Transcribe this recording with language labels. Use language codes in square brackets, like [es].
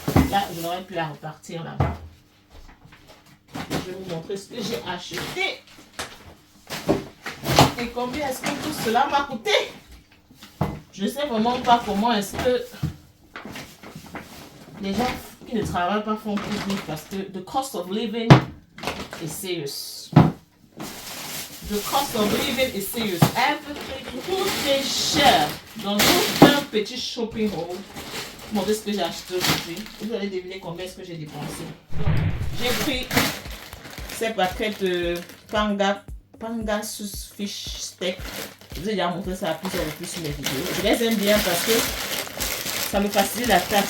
[fr] Là, je n'aurais pu la repartir là-bas. Je vais vous montrer ce que j'ai acheté. Et combien est-ce que tout cela m'a coûté? Je ne sais vraiment pas comment est-ce que les gens qui ne travaillent pas font plus vite parce que [en] the cost of living is serious. The cost of living is serious. [fr] Tout est cher. Dans tout un petit shopping haul. Montrer ce que j'ai acheté aujourd'hui. Vous allez deviner combien est-ce que j'ai dépensé. J'ai pris ces paquets de Pangasus fish steak. Je vous ai déjà montré ça à plusieurs reprises sur mes vidéos. Je les aime bien parce que ça me facilite la tâche.